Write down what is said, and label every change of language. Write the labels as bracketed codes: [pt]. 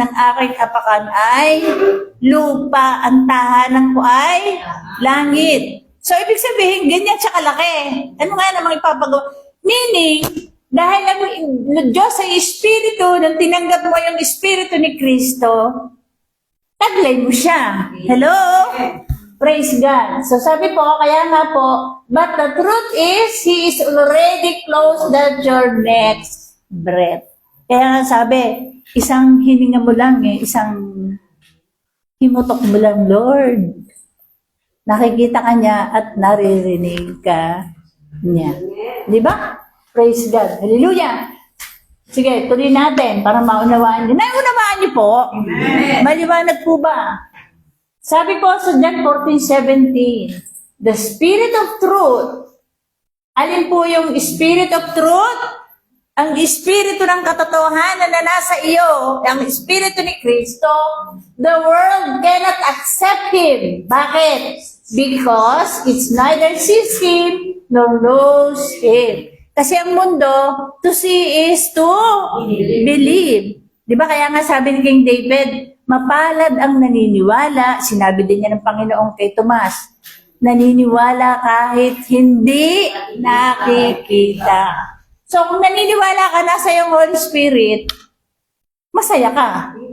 [tl] Ang aking apakan ay lupa, ang tahanan ko ay langit. So, ibig sabihin, ganyan siya kalaki. Ano nga namang ipapagawa? Meaning, dahil ang Diyos ay Espiritu, nang tinanggap mo yung Espiritu ni Kristo, taglay mo siya. Hello? Praise God. [en] So, [tl] sabi po, kaya nga po, [en] but the truth is, He is already close at your next breath. [tl] Kaya nga sabi, isang hininga mo lang isang himutok mo lang, Lord. Nakikita ka niya at naririnig ka niya. Di ba? Praise God. Hallelujah. Sige, tuloy natin para maunawaan niyo. Naunawaan niyo po? Amen. Maliwanag po ba? Sabi po sa John 14:17, the Spirit of Truth. Alin po yung Spirit of Truth? Ang Espiritu ng katotohanan na nasa iyo, ang Espiritu ni Kristo, [en] the world cannot accept Him. [tl] Bakit? [en] Because it's neither sees Him nor knows Him. [tl] Kasi ang mundo, [en] to see is to believe. [tl] Di ba kaya nga sabi ni King David, mapalad ang naniniwala, sinabi din niya ng Panginoon kay Tomas, naniniwala kahit hindi nakikita. So, kung naniniwala ka na sa iyong Holy Spirit, masaya ka.